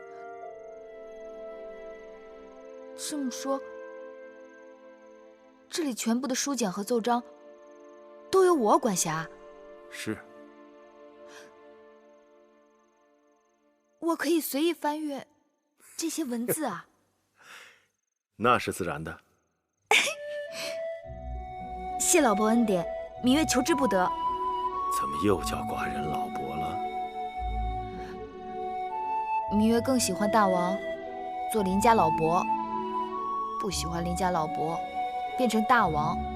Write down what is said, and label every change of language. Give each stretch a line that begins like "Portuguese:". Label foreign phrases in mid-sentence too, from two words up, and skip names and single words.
Chinese: 這麼說，這裡全部的書簡和奏章都由我管轄？是。我可以隨意翻閱這些文字啊？那是自然的。謝老伯恩典，芈月求之不得。怎麼又叫寡人老伯了？芈月更喜歡大王做鄰家老伯，不喜歡鄰家老伯變成大王。